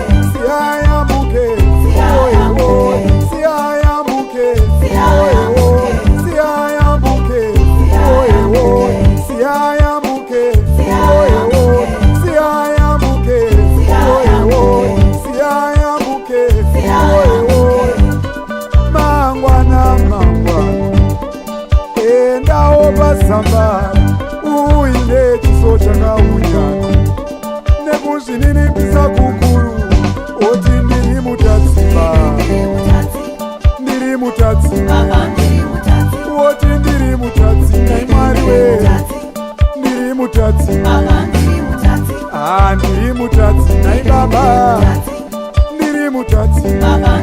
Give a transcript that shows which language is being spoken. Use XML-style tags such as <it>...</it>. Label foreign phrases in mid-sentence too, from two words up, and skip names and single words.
<zu>Siyayambuke, oye oye. Siyayambuke, oye oye. Siyayambuke, oye oye. Siyayambuke, oye oye. Siyayambuke, oye oye. Siyayambuke, oye oye.</zu> <sn>Mangwana endawo paZambara, uine chiso chakaunyana. Nekuzvininipisa kukuru woti ndiri mutadzi Baba, ndiri mutadzi woti ndiri mutadzi Mwari wedu, ndiri mutadzi ndiri mutadzi Baba, ndiri mutadzi</sn>